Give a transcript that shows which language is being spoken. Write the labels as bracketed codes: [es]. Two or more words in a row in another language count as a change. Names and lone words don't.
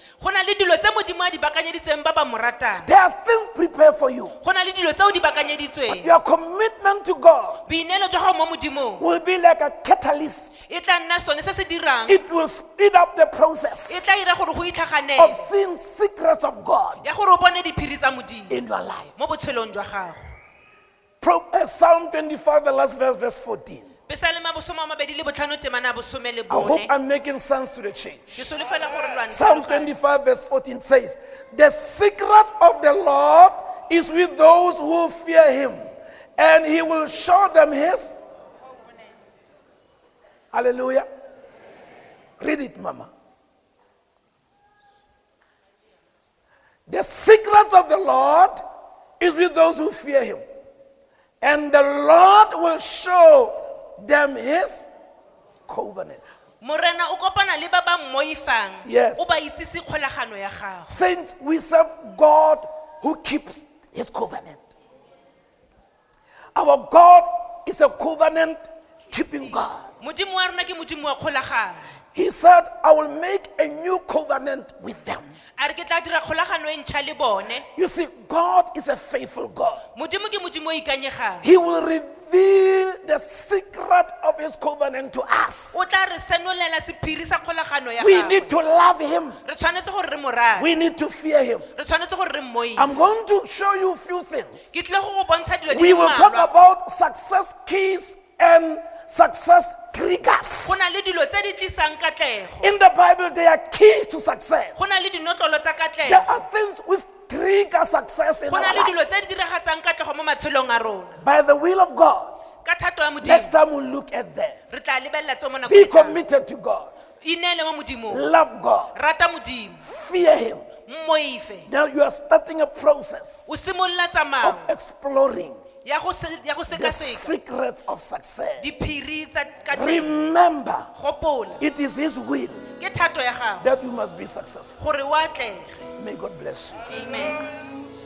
[tn] Go na le dilo tse Modimo a di baakanyeditseng ba ba mo ratang. [en] There are things prepared for you. [tn] Go na le dilo tse o di baakanyeditsweng. [en] Your commitment to God [tn] Boineelo jwa gago mo Modimong [en] will be like a catalyst. [tn] e tla nna sone se se dirang, [en] It will speed up the process [tn] e tla ira gore go [en] of [tn] itlhaganele [en] seeing secrets of God [tn] ya gore o bone diphiri tsa Modimo [en] in your life. [tn] mo botshelong jwa gago. [en] Psalm 25, the last verse, verse 14. [tn] Pesalema bosome a mabedi le botlhano temana bosome le [en] I hope [tn] bone. [en] I'm making sense to the [tn] Ke [en] church. [tn] solofela gore lo a [en] Psalm [tn] ntlhaloganya. [en] 25, verse 14 says, "The secret of the Lord is with those who fear Him, and He will show them His." Hallelujah. Read it, Mama. The secrets of the Lord is with those who fear Him, and the Lord will show them His covenant. [tn] Morena o kopana le ba ba mmoifang, [en] Yes. [tn] o ba itsise kgolagano ya gago. [en] Saints, we serve God who keeps His covenant. Our God is a covenant keeping God. [tn] Modimo wa rona ke Modimo wa kgolagano. [en] He said, "I will make a new covenant with them." [tn] A re ke tla dira kgolagano e ntšha le bone. [en] You see, God is a faithful God. [tn] Modimo ke Modimo o ikanyegang. [en] He will reveal the secret of His covenant to us. [tn] O tla re senolela sephiri sa kgolagano ya [en] We [tn] gagwe. [en] need to love Him. [tn] Re tshwanetse gore re mo rate. [en] We need to fear Him. [tn] Re tshwanetse gore re mmoife. [en] I'm going to show you a few things. [tn] Ke tlile go go bontsha dilo di [en] We [tn] le [en] will talk [tn] mmalwa. [en] about success keys and success triggers. [tn] Go na le dilo tse di tlisang katlego. [en] In the Bible, there are keys to success. [tn] Go na le dinotlolo tsa [en] There [tn] katlego. [en] are things which trigger success in [tn] Go na [en] our [tn] le dilo [en] lives. [tn] tse di diragatsang katlego mo matshelong a rona. [en] By the will of God. [tn] Ka thato ya [en] Next [tn] Modimo, [en] time we'll look at that. [tn] re tla lebelela tse mo nakong [en] Be [tn] e tlang. [en] committed to God. [tn] Ineele mo Modimong. [en] Love God. [tn] Rata Modimo. [en] Fear Him. [tn] Mmoife. [en] Now you are starting a process [tn] O simolola [en] of [tn] tsamao [en] exploring [tn] ya go [en] the [tn] sekaseka [en] secrets of success. [tn] diphiri tsa katlego. [en] Remember, [tn] Gopola, [en] it is His will [tn] ke thato ya gago [en] that you must be successful. [tn] gore o atlege. [en] May God bless you. Amen.